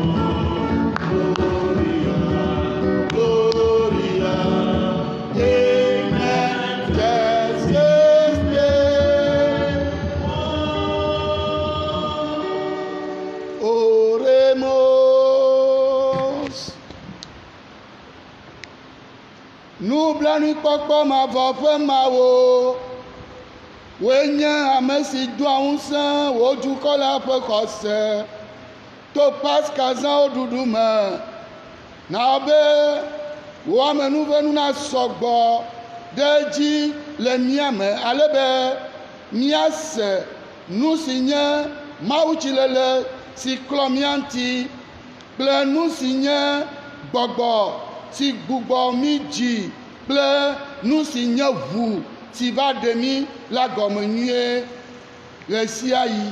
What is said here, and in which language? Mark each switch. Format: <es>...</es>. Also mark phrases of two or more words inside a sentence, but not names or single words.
<la>Gloria, Gloria, in excelsis Deo. Oremos.</la> <fr>Nous blancs</fr> <ee>kpɔkpɔ ma vɔ ƒe mawo, woe nye ame si doa ŋusẽ wò dukɔ la ƒe xɔse to Pasika zãwo ɖuɖu me. Na be wò amenuvenu na sɔgbɔ ɖe edzi le mía me, ale be míase nu si nye mawutsilele si klɔ mía ŋuti kple nu si nye gbɔgbɔ si gbugbɔ mí dzi kple nu si nye ʋu si va ɖe mí la gɔme nyuie ɣe sia ɣi.</ee>